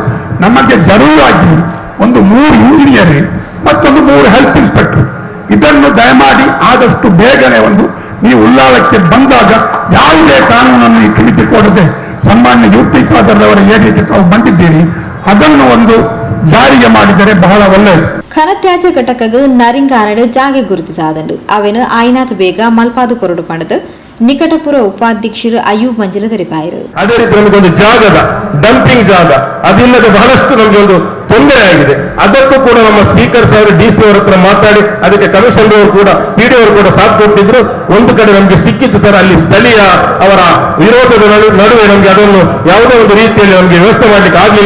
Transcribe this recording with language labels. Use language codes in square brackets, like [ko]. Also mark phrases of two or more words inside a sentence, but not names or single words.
[kn] ನಮಗೆ ಜರೂರಾಗಿ ಒಂದು 3 ಇಂಜಿನಿಯರ್ ಮತ್ತೊಂದು 3 [en] health inspector, [kn] ಇದನ್ನು ದಯಮಾಡಿ ಆದಷ್ಟು ಬೇಗನೆ ನೀವು ಉಳ್ಳಾಲಕ್ಕೆ ಬಂದಾಗ ಯಾವುದೇ ಕಾನೂನನ್ನು ಈ ಕಮಿಟಿ ಕೊಡದೆ ಸಾಮಾನ್ಯ ಯುಟಿ ಖಾದರ್ ಅವರ ಏರಿಯಾಗೆ ತಾವು ಬಂದಿದ್ದೀರಿ, ಅದನ್ನು ಜಾರಿಗೆ ಮಾಡಿದರೆ ಬಹಳ ಒಳ್ಳೆಯದು. [tcy] ಘನತ್ಯಾಜ್ಯ ಘಟಕಗೂ ನರಿಂಗಾರಡು ಜಾಗೆ ಗುರುತಿಸಾದಂಡು ಅವೇನು ಆಯ್ನಾತ್ ಬೇಗ ಮಲ್ಪಾದು ಕೊರಡು ಪಡೆದು ನಿಕಟಪುರ ಉಪಾಧ್ಯಕ್ಷರು ಅಯ್ಯೂಬ್ ಮಂಜಿಲ ತೆರಿಪಾಯಿರು. [kn] ಅದೇ ರೀತಿ ನಮಗೊಂದು ಜಾಗದ ಡಂಪಿಂಗ್ ಜಾಗ ಅದಿಲ್ಲದೆ ಬಹಳಷ್ಟು ನಮಗೆ ಒಂದು ತೊಂದರೆ ಆಗಿದೆ. ಅದಕ್ಕೂ ಕೂಡ ನಮ್ಮ ಸ್ಪೀಕರ್ ಸಾಹೇಬರು DC ಅವರ ಹತ್ರ ಮಾತಾಡಿ ಅದಕ್ಕೆ ಕಮಿಷನರ್ ಅವರು ಕೂಡ PD ಅವರು ಕೂಡ ಸಾಥ್ ಕೊಟ್ಟಿದ್ರು. ಒಂದು ಕಡೆ ನಮಗೆ ಸಿಕ್ಕಿತ್ತು ಸರ್, ಅಲ್ಲಿ ಸ್ಥಳೀಯ ಅವರ ವಿರೋಧದ ನಡುವೆ ನಮಗೆ ಅದನ್ನು ಯಾವುದೇ ಒಂದು ರೀತಿಯಲ್ಲಿ ನಮಗೆ ವ್ಯವಸ್ಥೆ ಮಾಡ್ಲಿಕ್ಕೆ ಆಗಲಿಲ್ಲ.